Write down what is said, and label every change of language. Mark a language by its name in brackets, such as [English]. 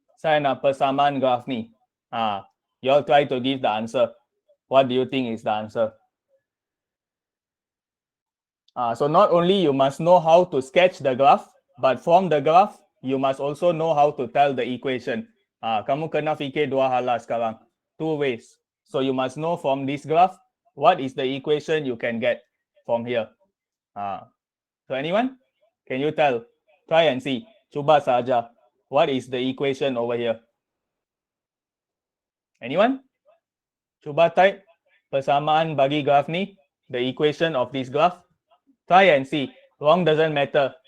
[Malay] Saya nak persamaan graph ni. [English] You all try to give the answer. What do you think is the answer? So not only you must know how to sketch the graph, but from the graph, you must also know how to tell the equation. [Malay] Kamu kena fikir dua hal lah sekarang. [English] Two ways. So you must know from this graph, what is the equation you can get from here. So anyone? Can you tell? Try and see. [Malay] Cuba saja. [English] What is the equation over here? Anyone? [Malay] Cuba type persamaan bagi graph ni, [English] the equation of this graph. Try and see. Wrong doesn't matter.